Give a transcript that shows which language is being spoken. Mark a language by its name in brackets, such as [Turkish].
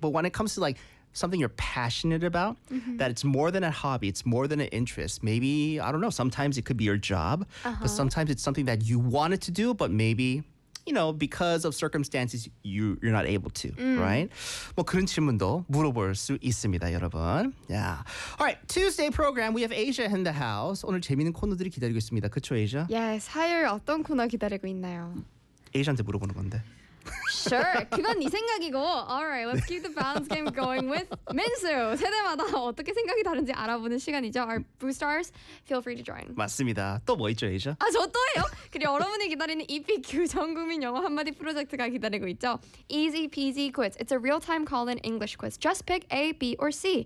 [English] But when it comes to like something you're passionate about, that it's more than a hobby, it's more than an interest. Maybe, I don't know, sometimes it could be your job, but sometimes it's something that you wanted to do, but maybe, you know, because of circumstances, you're not able to, right? [Korean] 뭐 그런 질문도 물어볼 수 있습니다, 여러분. [English] Yeah. All right, Tuesday program, we have Asia in the house. [Korean] 오늘 재미있는 코너들이 기다리고 있습니다. 그쵸, Asia? Yes, 하율 어떤 코너 기다리고 있나요? Asia한테 물어보는 건데. [English] Sure. [Korean] 그건 네 생각이고. [English] All right. Let's keep the balance game going with Minsu. [Korean] 세대마다 어떻게 생각이 다른지 알아보는 시간이죠. [English] Our Boosters, feel free to join. [Korean] 맞습니다. 또 뭐 있죠, 에이샤? 아, 저 또예요? 그리고 여러분이 기다리는 EPQ 전국민 영어 한마디 프로젝트가 기다리고 있죠. [English] Easy peasy quiz. It's a real-time call-in English quiz. Just pick A, B, or C.